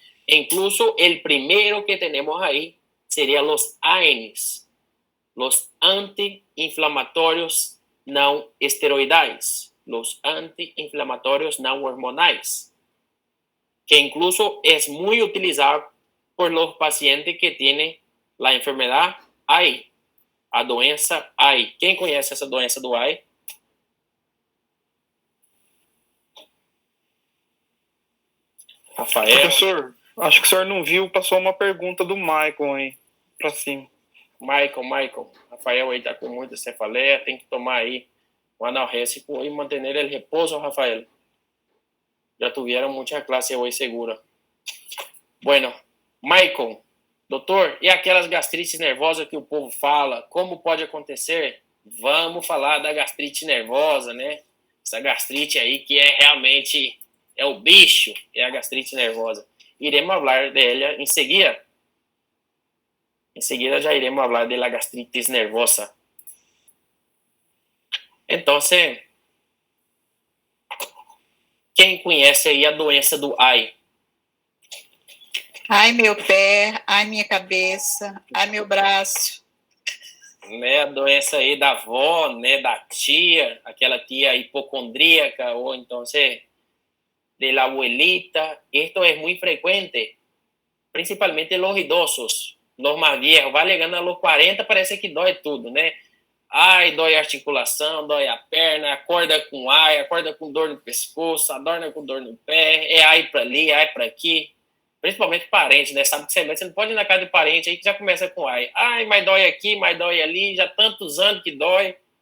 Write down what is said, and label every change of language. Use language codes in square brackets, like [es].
[es] E incluso el primero que tenemos ahí serían los ANIs, los antiinflamatorios no esteroidales, los antiinflamatorios no hormonales, que incluso es muy utilizado por los pacientes que tienen la enfermedad AI, [pt] a doença AI. Quem conhece essa doença do AI? Rafael. Professor, acho que o senhor não viu, passou uma pergunta do Michael aí, para cima. Michael. Rafael aí está com muita cefaleia, tem que tomar aí um analgésico [es] y mantener el reposo, [pt] Rafael. [es] Ya tuvieron muchas clases hoy segura. [pt] Bueno, Michael, doutor, e aquelas gastrites nervosas que o povo fala, como pode acontecer? Vamos falar da gastrite nervosa, né? Essa gastrite aí que é realmente, é o bicho, é a gastrite nervosa. Iremos falar dela em seguida. Em seguida já iremos falar da gastritis nervosa. Então, quem conhece aí a doença do AI? Ai, meu pé, ai, minha cabeça, ai, meu braço. Né, a doença aí da avó, né, da tia, aquela tia hipocondríaca, ou então, [es] de la abuelita. Esto es muy frecuente, principalmente los idosos, los más viejos. Va llegando a los 40, [pt] parece que dói tudo, né? Ai, dói a articulação, dói a perna, acorda com ai, acorda com dor no pescoço, adorna com dor no pé, é ai para ali, ai para aqui. Principalmente parente, né? Sabe que você não pode ir na casa de parente aí que já começa com ai. Ai, mas dói aqui, mas dói ali, já tantos anos que dói.